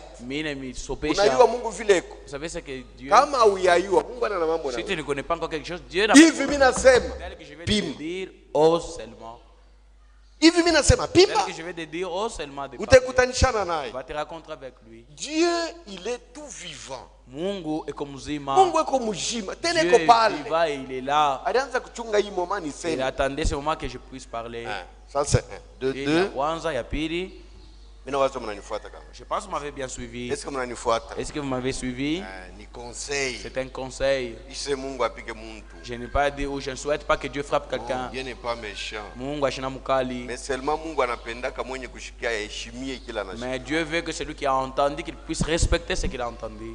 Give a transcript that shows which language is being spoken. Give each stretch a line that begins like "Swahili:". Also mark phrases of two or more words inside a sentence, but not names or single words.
French: Vous savez ce que Dieu... Si tu ne connais pas encore quelque chose, Dieu n'a pas... Tel que je vais te dire, oh seulement. Tel que je vais te dire, oh seulement de parler. Va te rencontrer avec lui. Dieu, il est tout vivant.
Swahili: Mungu eko mzima.
French: Dieu est vivant et il est là. Il attendait ce moment que je puisse parler. Ça c'est un. Et la
Swahili: kwanza ya pili.
French: Je pense que vous m'avez bien suivi. Est-ce que vous m'avez suivi? C'est un conseil. Je n'ai pas dit ou je ne souhaite pas que Dieu frappe quelqu'un. Dieu n'est pas méchant. Mais seulement mais Dieu veut que celui qui a entendu qu'il puisse respecter ce qu'il a entendu.